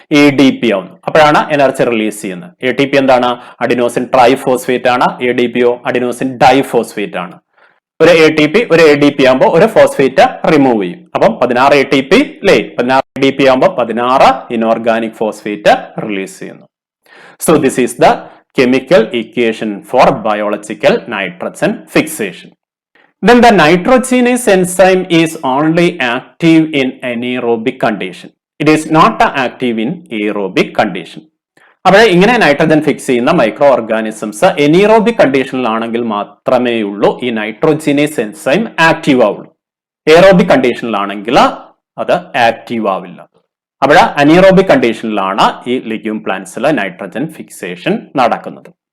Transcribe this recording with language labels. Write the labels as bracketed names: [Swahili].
[Malayalam] ADP ആവുന്നു. അപ്പോഴാണ് energy release ചെയ്യുന്നത്. ATP എന്താണ്? അഡിനോസിൻ ട്രൈഫോസ്ഫേറ്റ് ആണ്. ADPയോ അഡിനോസിൻ ഡൈഫോസ്ഫേറ്റ് ആണ്. ഒരു ATP ഒരു ADP ആകുമ്പോൾ ഒരു ഫോസ്ഫേറ്റ് റിമൂവ് ചെയ്യും. അപ്പം 16 ATP അല്ലേ, 16 ADP ആകുമ്പോൾ 16 ഇനോർഗാനിക് ഫോസ്ഫേറ്റ് റിലീസ് ചെയ്യുന്നു. [English] So this is the chemical equation for biological nitrogen fixation. Then the nitrogenase enzyme is only active in anaerobic condition. It is not active in aerobic condition. [Malayalam] അപ്പോൾ ഇങ്ങനെ nitrogen fix ചെയ്യുന്ന micro organisms എനീറോബിക് കണ്ടീഷനിലാണെങ്കിൽ മാത്രമേ ഉള്ളൂ ഈ നൈട്രോജിനേസ് enzyme active ആവുള്ളൂ. Aerobic കണ്ടീഷനിലാണെങ്കിൽ അത് active ആവില്ല. അപ്പോൾ അനീറോബിക് കണ്ടീഷനിലാണ് ഈ ലിഗ്യൂം പ്ലാന്റ്സിലെ നൈട്രജൻ ഫിക്സേഷൻ നടക്കുന്നത്.